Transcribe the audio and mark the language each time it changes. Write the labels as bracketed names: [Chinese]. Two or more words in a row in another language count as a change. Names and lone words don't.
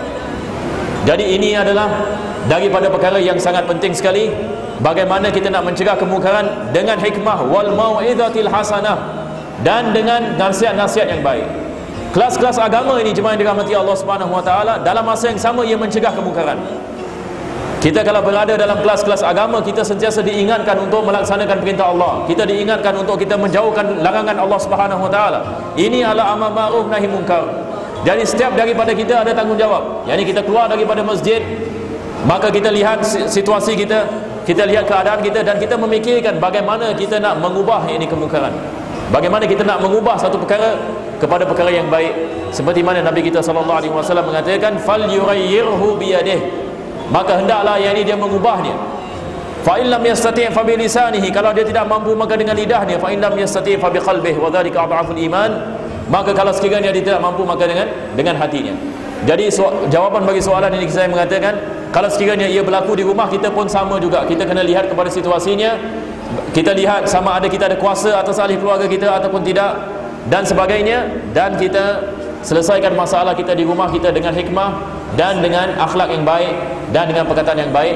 [Malay] Jadi ini adalah daripada perkara yang sangat penting sekali, bagaimana kita nak mencegah kemungkaran dengan hikmah [Arabic] والموعظة الحسنة, [Malay] dan dengan nasihat-nasihat yang baik. Kelas-kelas agama ini, jemaah yang dirahmati Allah Subhanahu wa taala, dalam masa yang sama ia mencegah kemungkaran. Kita kalau berada dalam kelas-kelas agama, kita sentiasa diingatkan untuk melaksanakan perintah Allah. Kita diingatkan untuk kita menjauhkan larangan Allah Subhanahu wa taala. Ini adalah amar ma'ruf nahi munkar. Jadi setiap daripada kita ada tanggungjawab. Yani kita keluar daripada masjid, maka kita lihat situasi kita, kita lihat keadaan kita, dan kita memikirkan bagaimana kita nak mengubah ini kemungkaran. Bagaimana kita nak mengubah satu perkara kepada perkara yang baik. Seperti mana Nabi kita SAW mengatakan [Arabic] فليغيره بيده, [Malay] maka hendaklah yakni dia mengubahnya. [Arabic] فإن لم يستطع فبلسانه, [Malay] kalau dia tidak mampu maka dengan lidahnya. [Arabic] فإن لم يستطع فبقلبه وذلك أضعف الإيمان, [Malay] maka kalau sekiranya dia tidak mampu maka dengan hatinya. Jadi jawapan bagi soalan ini saya mengatakan, kalau sekiranya ia berlaku di rumah kita pun sama juga, kita kena lihat kepada situasinya. Kita lihat sama ada kita ada kuasa atas ahli keluarga kita ataupun tidak, dan sebagainya, dan kita selesaikan masalah kita di rumah kita dengan hikmah dan dengan akhlak yang baik dan dengan perkataan yang baik.